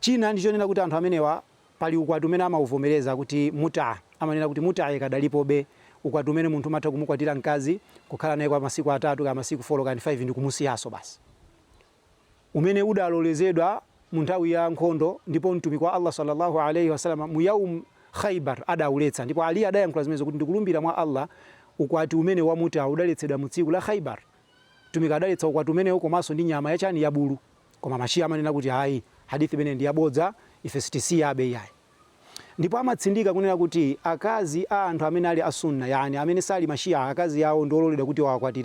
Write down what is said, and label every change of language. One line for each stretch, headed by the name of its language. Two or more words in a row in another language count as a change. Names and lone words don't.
Nyanja: china ndicho nena kuti anthu amenewa pali ukwati umene amauvomereza kuti muta, amanena kuti muta ikadalipobe, ukwati umene munthu amatha kumukwatira mkazi kukhala naye kwa masiku 3 kapena masiku 4 kapena 5 ndi kumusiyaso basi, umene udalolezedwa mu nthawi ya nkhondo, ndipo mtumiki wa Allah
Arabic: sallallahu alayhi wasallam
Nyanja: mu yaum Khaybar adauletsa, ndipo Ali adayankhula zimenezo kuti ndikulumbira mwa Allah ukwati umene wa muta udaletsedwa mu tsiku la Khaybar. Mtumiki adaletsa ukwati umene komanso ndi nyama yachani ya bulu, koma mashia amanena kuti hayi hadithi imene ndi yabodza, ife sitisiya abe yayi. Ndipo amatsindika kunena kuti akazi a anthu amene ali asunna, yani amene sali mashia, akazi yawo ndololedwa kuti wakwatire.